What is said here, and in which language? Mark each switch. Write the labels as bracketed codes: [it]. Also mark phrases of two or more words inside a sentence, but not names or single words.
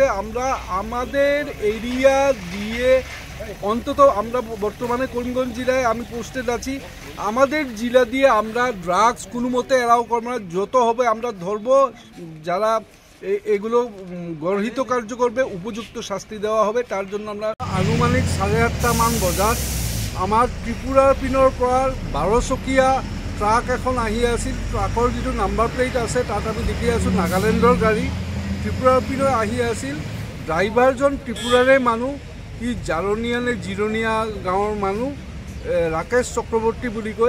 [bn] আমরা আমাদের এরিয়া দিয়ে অন্তত, আমরা বর্তমানে করিমগঞ্জ জেলায় আমি পোস্টেড আছি, আমাদের জেলা দিয়ে আমরা ড্রাগস কোনো মতে এলাও করবো না। যত হবে আমরা ধরবো, যারা এগুলো গর্হিত কার্য করবে উপযুক্ত শাস্তি দেওয়া হবে। তার জন্য আমরা আনুমানিক [as] 8:30 মান বজাত আমাৰ ত্ৰিপুৰাৰ পিনৰ পৰা 12 চকীয়া ট্ৰাক এখন আহি আছিল। ট্ৰাকৰ যিটো [en] number plate [as] আছে তাত আমি দেখি আছোঁ নাগালেণ্ডৰ গাড়ী, ত্ৰিপুৰাৰ পিনৰ আহি আছিল। ড্ৰাইভাৰজন ত্ৰিপুৰাৰে মানুহ, সি জাৰনীয়া নে জিৰণীয়া গাঁৱৰ মানুহ, ৰাকেশ চক্ৰৱৰ্তী বুলি কয়।